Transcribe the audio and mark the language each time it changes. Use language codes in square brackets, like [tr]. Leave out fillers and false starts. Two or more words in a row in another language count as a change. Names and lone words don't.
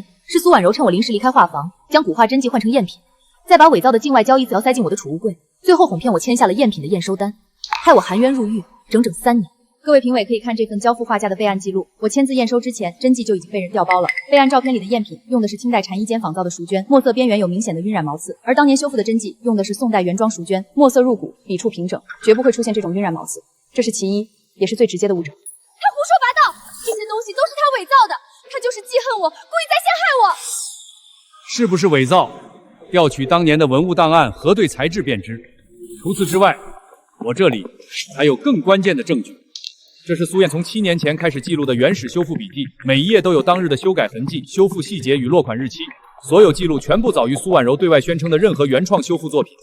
[zh] 是蘇婉柔趁我臨時離開畫房，將古畫真跡換成贗品，再把偽造的境外交易資料塞進我的儲物櫃，最後哄騙我簽下了贗品的驗收單，害我含冤入獄，整整3年。各位評委可以看這份交付畫價的備案記錄，我簽字驗收之前，真跡就已經被人調包了。備案照片裡的贗品用的是清代禪衣間仿造的熟絹，墨色邊緣有明顯的暈染毛刺，而當年修復的真跡用的是宋代原裝熟絹，墨色入骨，筆觸平整，絕不會出現這種暈染毛刺，這是其一，也是最直接的物證。他胡說八道，這些東西都是他偽造的。他就是記恨我，故意在陷害我。是不是偽造？調取當年的文物檔案，核對材質便知。除此之外，我這裡還有更關鍵的證據。這是蘇燕從7年前開始記錄的原始修復筆記，每一頁都有當日的修改痕跡、修復細節與落款日期。所有記錄全部早於蘇婉柔對外宣稱的任何原創修復作品。